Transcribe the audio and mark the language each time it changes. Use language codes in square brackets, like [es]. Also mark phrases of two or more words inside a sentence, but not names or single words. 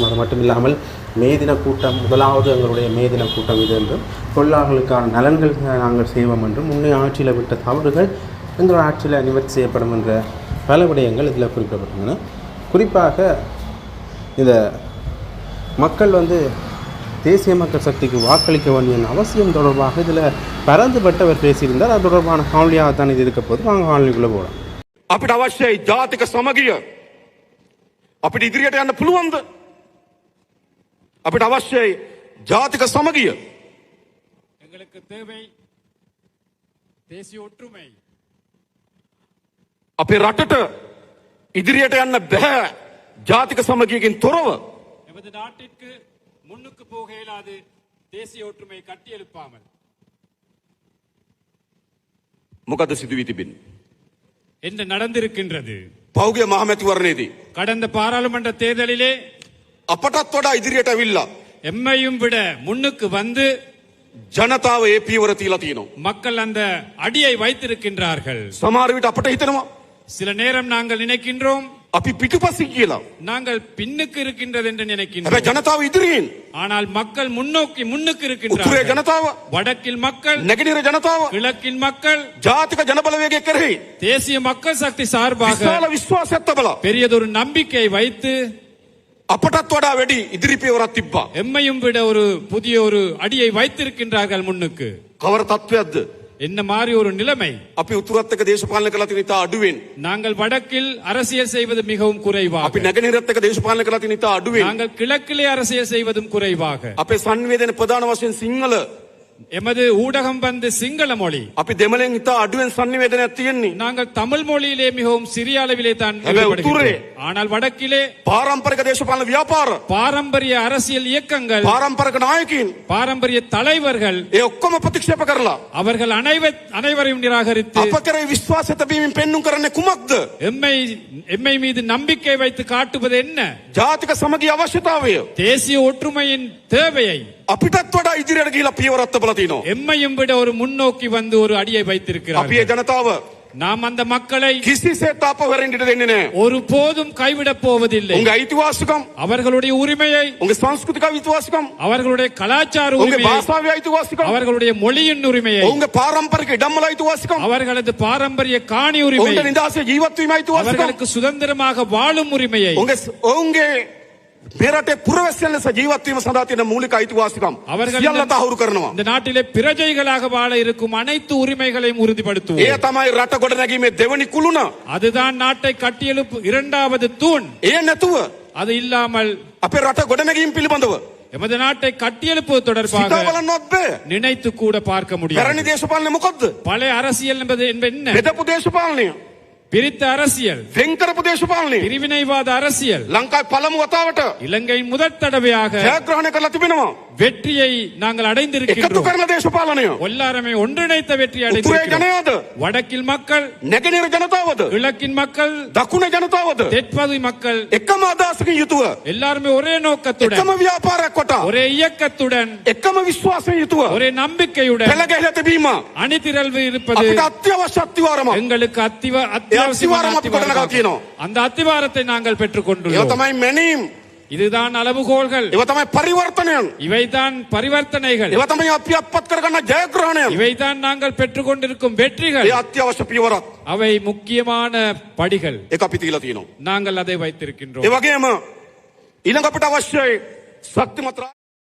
[ta] அது மட்டும் இல்லாமல் மேதின கூட்டம் முதலாவது எங்களுடைய மேதின கூட்டம் இது என்றும் தொழிலாளர்களுக்கான நலன்கள் நாங்கள் செய்வோம் என்றும் முன்னே ஆட்சியில் விட்ட தவறுகள் எங்கள் ஆட்சியில் நிவர்த்தி செய்யப்படும் என்ற பல விடயங்கள் இதில் குறிப்பிடப்பட்டுள்ளன. குறிப்பாக இந்த மக்கள் தேசிய மக்கள் சக்திக்கு வாக்களிக்க வேண்டிய அவசியம் தொடர்பாக இதில் பரந்துபட்டவர் பேசியிருந்தார். அது தொடர்பான காணொலியாக தான் இது இருக்க போது வாங்க காணொலிக்குள்ளே போகலாம். [si] අපිට අවශ්‍යයි ජාතික සමගිය. අපිට ඉදිරියට යන්න පුළුවන්ද? අපිට අවශ්‍යයි ජාතික සමගිය. [ta] எங்களுக்கு தேவை தேசிய ஒற்றுமை. [si] අපේ රටට ඉදිරියට යන්න බෑ ජාතික සමගියකින් තොරව. [ta] நமது நாட்டிற்கு முன்னுக்கு போக இயலாது தேசிய ஒற்றுமை கட்டி எழுப்பாமல். [si] මොකද සිදු වී තිබෙන්නේ? [ta] என்ன நடந்திருக்கின்றது? [si] පෞගේ මහමැතිවරණයේදී [ta] கடந்த பாராளுமன்ற தேர்தலிலே [si] අපටත් වඩා ඉදිරියට ඇවිල්ලා [ta] எம்மையும் விட முன்னுக்கு வந்து [si] ජනතාව ඒ පියවර තියලා තියෙනවා. [ta] மக்கள் அந்த அடியை வைத்திருக்கின்றார்கள். [si] සමහර විට අපට හිතෙනවා [ta] சில நேரம் நாங்கள் நினைக்கின்றோம் [si] අපි පිටුපසින් කියලා. [ta] நாங்கள் பின்னுக்கு இருக்கின்றது என்று [si] හැබැයි [ta] நினைக்கின்றோம். [si] ජනතාව ඉදිරියෙන්. [ta] ஆனால் மக்கள் முன்னோக்கி முன்னுக்கு [si] උතුරේ [ta] இருக்கின்றார்கள். [si] ජනතාව, [ta] வடக்கில் மக்கள், [si] නැගෙනහිර ජනතාව [ta] கிழக்கில் மக்கள் [si] ජාතික ජනබලවේගය කෙරෙහි [ta] தேசிய மக்கள் சக்தி சார்பாக [si] විශාල විශ්වාසයක් තබලා [ta] பெரியதொரு நம்பிக்கையை வைத்து [si] අපටත් වඩා වැඩි ඉදිරි පියවරක් තිබ්බා. [ta] எம்மையும் விட ஒரு புதிய ஒரு அடியை வைத்திருக்கின்றார்கள் முன்னுக்கு. [si] කවර තත්වයක්ද? [ta] என்ன மாதிரி ஒரு நிலைமை? [si] අපි උතුරත් එක්ක දේශපාලන කළා තියෙන ඉතා අඩුවෙන්. [ta] நாங்கள் வடக்கில் அரசியல் செய்வது மிகவும் குறைவாக. [si] අපි නැගෙනහිරත් එක්ක දේශපාලන කළා තියෙන ඉතා අඩුවෙන්. [ta] நாங்கள் கிழக்கிலே அரசியல் செய்வதும் குறைவாக. [si] අපේ සංවේදන ප්‍රධාන වශයෙන් සිංහල. [ta] எமது ஊடகம் சிங்கள மொழி. [si] අපි දෙමළෙන් ඉතා අඩුවෙන් සංවේදනයක් තියෙන්නේ. [ta] நாங்கள் தமிழ் மொழியிலே மிகவும் சிறிய அளவிலே தான் [si] හැබැයි [ta] ஈடுபடுகின்றோம். [si] උතුරේ [ta] ஆனால் வடக்கிலே [si] පාරම්පරික දේශපාලන ව්‍යාපාර, [ta] பாரம்பரிய அரசியல் இயக்கங்கள், [si] පාරම්පරික நாயකයින් [ta] பாரம்பரிய தலைவர்கள் [si] ඒ ඔක්කොම ප්‍රතික්ෂේප කරලා [ta] அவர்கள் அனைவரையும் நிராகரித்து [si] අප කරේ විශ්වාසය තැබීමෙන් පෙන්눔 කරන්නේ කුමක්ද? [ta] எம்மை மீது நம்பிக்கை வைத்து காட்டுவது என்ன? [si] ජාතික සමගිය අවශ්‍යතාවය. [ta] தேசிய ஒற்றுமையின் தேவையை. [si] අපිටත් වඩා ඉදිරියට ගිහිලා පියවරක් තබලා තිනවා. [ta] எம்மையும் விட ஒரு முன்னோக்கி வந்து ஒரு அடியை [si] අපි [ta] வைத்திருக்கிறார்கள். [si] ඒ ජනතාව [ta] நாம் அந்த மக்களை [si] කිසිසේත් අපවරින්ට දෙන්නේ නැහැ. [ta] ஒருபோதும் கைவிடப் போவதில்லை. [si] උන්ගේ අයිතිවාසිකම්, [ta] அவர்களுடைய உரிமையை, [si] උන්ගේ සංස්කෘතික අයිතිවාසිකම්, [ta] அவர்களுடைய கலாச்சார [si] උන්ගේ [ta] உரிமையை, [si] භාෂාවේ අයිතිවාසිකම්, [ta] அவர்களுடைய மொழியின் உரிமையை, [si] උන්ගේ පාරම්පරික ඉඩම්වල අයිතිවාසිකම්, [ta] அவர்களது பாரம்பரிய காணி உரிமை, [si] උන්ගේ නිදහසේ ජීවත් වීම අයිතිවාසිකම්, [ta] அவர்களுக்கு சுதந்திரமாக வாழும் உரிமையை, [si] උන්ගේ මේ රටේ පුරවැසියන් ලෙස ජීවත් වීම සඳහා තියෙන මූලික අයිතිවාසිකම් සියල්ල තහවුරු කරනවා. [ta] இந்த நாட்டிலே பிரஜைகளாக வாழ இருக்கும் அனைத்து உரிமைகளையும் உறுதிப்படுத்துவோம். [si] ඒ තමයි රට ගොඩනැගීමේ දෙවනි කුළුණ. [ta] அதுதான் நாட்டை கட்டியெழுப்பு இரண்டாவது தூண். [si] ඒ නැතුව [ta] அது இல்லாமல் [si] අපේ රට ගොඩනැගීම පිළිබඳව [ta] எமது நாட்டை கட்டியெழுப்புவது தொடர்பாக [si] සිතා බලන්නවත් බෑ. [ta] நினைத்து கூட பார்க்க முடியாது. [si] පැරණි දේශපාලනය මොකද්ද? [ta] பழைய அரசியல் என்பது என்ன? [si] බෙදපු දේශපාලනය, [ta] பிரித்த அரசியல், [si] වෙන් කරපු දේශපාලනය. [ta] பிரிவினைவாத அரசியல் [si] ලංකාවේ පළමු වතාවට [ta] இலங்கையின் முதற் தடவையாக [si] ජයග්‍රහණය කරලා තිබෙනවා. [ta] வெற்றியை நாங்கள் [si] එකතු [ta] அடைந்திருக்கின்றோம். [si] කරන දේශපාලනය. [ta] எல்லாருமே ஒன்றிணைத்த வெற்றி [si] උතුරේ [ta] அடைந்திருக்கிறோம். [si] ජනයාද, [ta] வடக்கில் மக்கள், [si] නැගෙනහිර ජනතාවද, [ta] கிழக்கின் மக்கள், [si] දකුණේ ජනතාවද [ta] தென்பகுதி மக்கள் [si] එකම අදහසකින් යුතුව, [ta] எல்லாருமே ஒரே நோக்கத்துடன், [si] එකම ව්‍යාපාරයක් කොට, [ta] ஒரே இயக்கத்துடன், [si] එකම විශ්වාසයෙන් යුතුව [ta] ஒரே நம்பிக்கையுடன் [si] පෙළ ගැහිලා තිබීම [ta] அணிதிரள்வு இருப்பது [si] අපිට අත්‍යවශ්‍ය අත්විවරමක්. [ta] எங்களுக்கு [si] අත්විවරම අපි ගොඩනගා තියෙනවා. [ta] அந்த அத்திவாரத்தை நாங்கள் பெற்றுக் [si] ඒව [ta] கொண்டுள்ளோம். [si] තමයි මැනීම්. [ta] இதுதான் அளவுகோல்கள், [si] ඒව තමයි පරිවර්තනයන්. [ta] இவைதான் பரிவர்த்தனைகள், [si] ඒව තමයි අපි අත්පත් කරගන්න ජයග්‍රහණයන්. [ta] இவைதான் நாங்கள் பெற்றுக் கொண்டிருக்கும் வெற்றிகள். [si] ඒ අත්‍යවශ්‍ය පියවරක්. [ta] அவை முக்கியமான படிகள். [si] ඒක අපි තියලා තියෙනවා. [ta] நாங்கள் அதை வைத்திருக்கின்றோம். [si] ඒ වගේම ඊළඟ අපිට අවශ්‍යයි ශක්තිමත්